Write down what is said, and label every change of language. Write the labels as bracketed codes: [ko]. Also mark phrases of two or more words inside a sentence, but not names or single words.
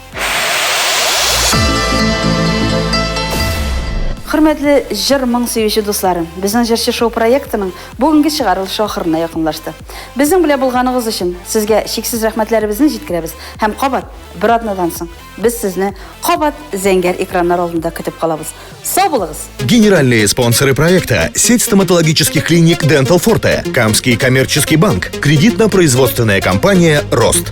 [tt] Хөрмәтле җыр моң сөюче дусларым, безнең җырчы шоу проектының бүгенге чыгарылышы ахырына якынлашты. Безнең белән булганыгыз өчен сезгә чиксез рәхмәтләребезне җиткерәбез һәм кабат бер атнадан соң без сезне кабат зәңгәр экраннар алдында көтеп калабыз. Сау булыгыз! [ru] Генеральные спонсоры проекта – сеть стоматологических клиник Dental Forte, Камский коммерческий банк, кредитно-производственная компания «Рост».